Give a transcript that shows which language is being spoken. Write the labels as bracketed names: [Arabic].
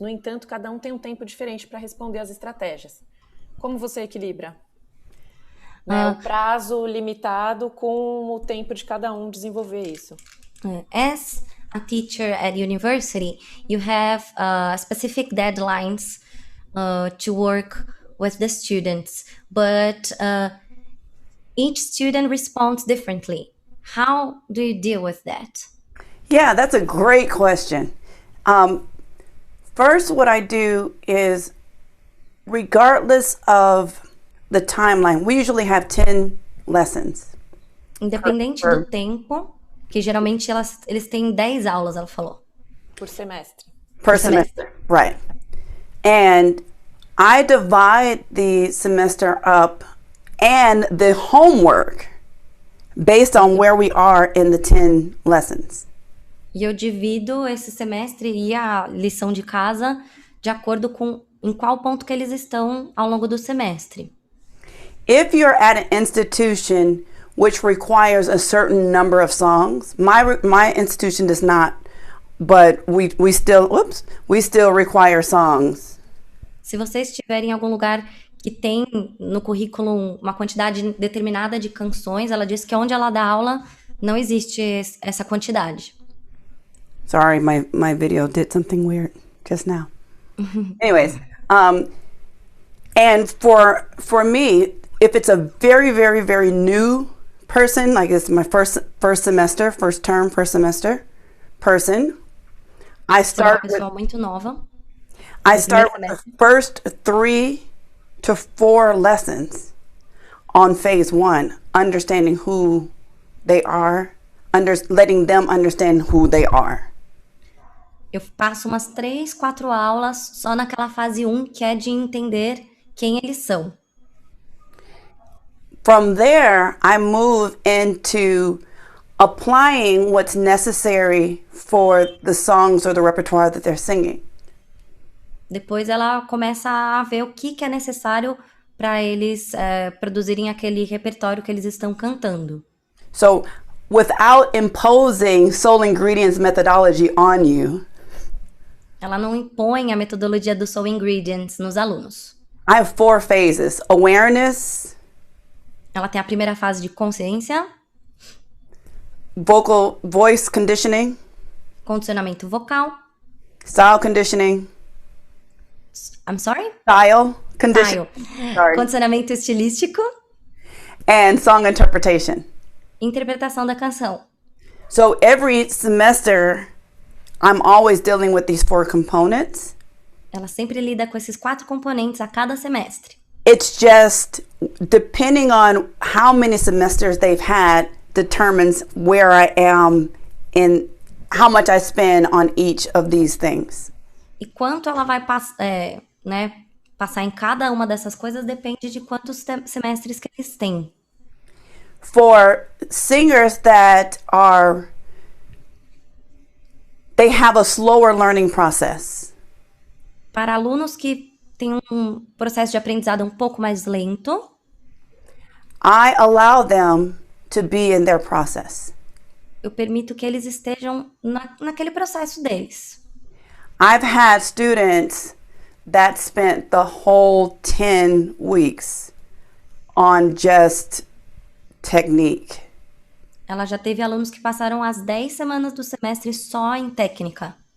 [Portuguese] No entanto, cada um tem um tempo diferente para responder às estratégias. Como você equilibra? O prazo limitado com o tempo de cada um desenvolver isso. [English] As a teacher at university, you have specific deadlines to work with the students, but each student responds differently. How do you deal with that? Yeah, that's a great question. First, what I do is, regardless of the timeline, we usually have 10 lessons. [Portuguese] Independente do tempo, que geralmente eles têm 10 aulas, ela falou. Por semestre. [English] Per semester, right. And I divide the semester up and the homework based on where we are in the 10 lessons. [Portuguese] E eu divido esse semestre e a lição de casa de acordo com em qual ponto que eles estão ao longo do semestre. [English] If you're at an institution which requires a certain number of songs, my institution does not, but we still require songs. [Portuguese] Se você estiver em algum lugar que tem no currículo uma quantidade determinada de canções, ela diz que onde ela dá aula não existe essa quantidade. [English] Sorry, my video did something weird just now. Anyways, and for me, if it's a very, very, very new person, like it's my first semester, first term, first semester person, I start with [Portuguese] muito nova. [English] I start with the first 3 to 4 lessons on phase 1, understanding who they are, letting them understand who they are. [Portuguese] Eu passo umas 3, 4 aulas só naquela fase 1, que é de entender quem eles são. [English] From there, I move into applying what's necessary for the songs or the repertoire that they're singing. [Portuguese] Depois ela começa a ver o que é necessário para eles produzirem aquele repertório que eles estão cantando. [English] So, without imposing Soul Ingredients methodology on you, [Portuguese] ela não impõe a metodologia do Soul Ingredients nos alunos. [English] I have 4 phases: awareness, [Portuguese] ela tem a primeira fase de consciência, [English] voice conditioning, [Portuguese] condicionamento vocal, [English] style conditioning. I'm sorry? Style conditioning. Sorry. [Portuguese] Condicionamento estilístico. [English] And song interpretation. [Portuguese] Interpretação da canção. [English] So every semester, I'm always dealing with these 4 components. [Portuguese] Ela sempre lida com esses 4 componentes a cada semestre. [English] It's just depending on how many semesters they've had determines where I am in how much I spend on each of these things. [Portuguese] E quanto ela vai passar em cada uma dessas coisas depende de quantos semestres que eles têm. [English] For singers that they have a slower learning process. [Portuguese] Para alunos que têm um processo de aprendizado um pouco mais lento, [English] I allow them to be in their process. [Portuguese] Eu permito que eles estejam naquele processo deles. [English] I've had students that spent the whole 10 weeks on just technique. [Portuguese] Ela já teve alunos que passaram as 10 semanas do semestre só em técnica.